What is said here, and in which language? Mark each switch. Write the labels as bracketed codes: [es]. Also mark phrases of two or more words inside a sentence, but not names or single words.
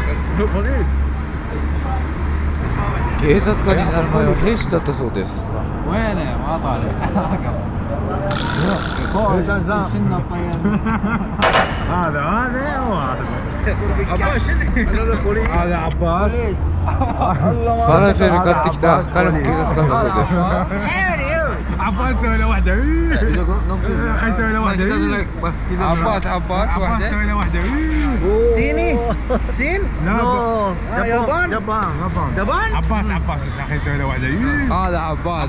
[ja] 警察官になる前は兵士だったそうです。ファラフェル買ってきた彼も警察官だそうです。 [ar] عباس سوي له واحدة خي سوي له واحدة عباس سوي له واحدة صيني صين لا يابان يابان عباس بس خي سوي له واحدة هذا عباس